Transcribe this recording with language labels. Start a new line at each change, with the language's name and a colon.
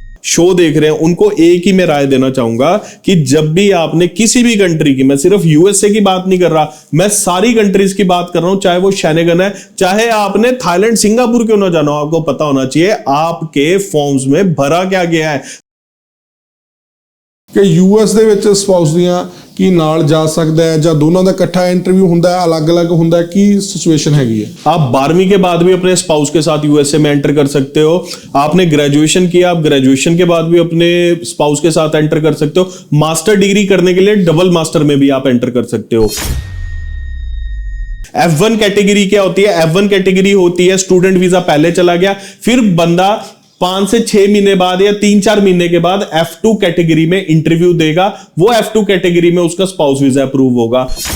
Hindi: Show देख रहे हैं उनको एक ही मैं राय देना चाहूंगा कि जब भी आपने किसी भी कंट्री की, मैं सिर्फ यूएसए की बात नहीं कर रहा, मैं सारी कंट्रीज की बात कर रहा हूं, चाहे वो शेनेगन है, चाहे आपने थाईलैंड सिंगापुर क्यों ना जाना हो, आपको पता होना चाहिए आपके फॉर्म्स में भरा क्या गया है।
Punjabi: कि यूएस ਦੇ ਵਿੱਚ ਸਪਾਊਸ ਦੀਆਂ ਕੀ ਨਾਲ ਜਾ ਸਕਦਾ ਹੈ ਜਾਂ ਦੋਨਾਂ ਦਾ ਇਕੱਠਾ ਇੰਟਰਵਿਊ ਹੁੰਦਾ ਹੈ, ਅਲੱਗ-ਅਲੱਗ ਹੁੰਦਾ ਹੈ, ਕੀ
Hindi: सिचुएशन हैगी है? आप 12वीं के बाद भी अपने स्पाउस के साथ यूएसए में एंटर कर सकते हो। आपने ग्रेजुएशन किया, आप ग्रेजुएशन के बाद भी अपने स्पाउस के साथ एंटर कर सकते हो। मास्टर डिग्री करने के लिए डबल मास्टर में भी आप एंटर कर सकते हो। F1 कैटेगरी क्या होती है? F1 कैटेगरी होती है स्टूडेंट वीजा पहले चला गया, फिर बंदा 5 से 6 महीने बाद या 3-4 महीने के बाद F2 कैटेगरी में इंटरव्यू देगा, वो F2 कैटेगरी में उसका स्पाउस वीजा अप्रूव होगा।